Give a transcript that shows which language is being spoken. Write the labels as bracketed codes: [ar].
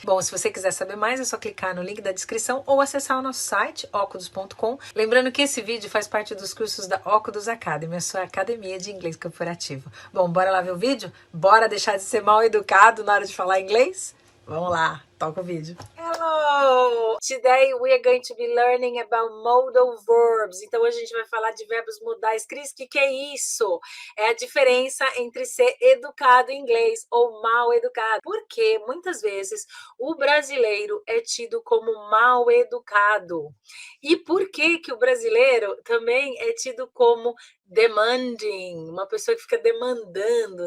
[pt] Bom, se você quiser saber mais, é só clicar no link da descrição ou acessar o nosso site, okudos.com. Lembrando que esse vídeo faz parte dos cursos da Okudos Academy, a sua academia de inglês corporativo. Bom, bora lá ver o vídeo? Bora deixar de ser mal educado na hora de falar inglês? Vamos lá, toca o vídeo. [en] Hello! Today we are going to be learning about modal verbs. [pt] Então hoje a gente vai falar de verbos modais. Cris, o que é isso? É a diferença entre ser educado em inglês ou mal educado. Porque muitas vezes o brasileiro é tido como mal educado. E por que o brasileiro também é tido como demanding, uma pessoa que fica demandando?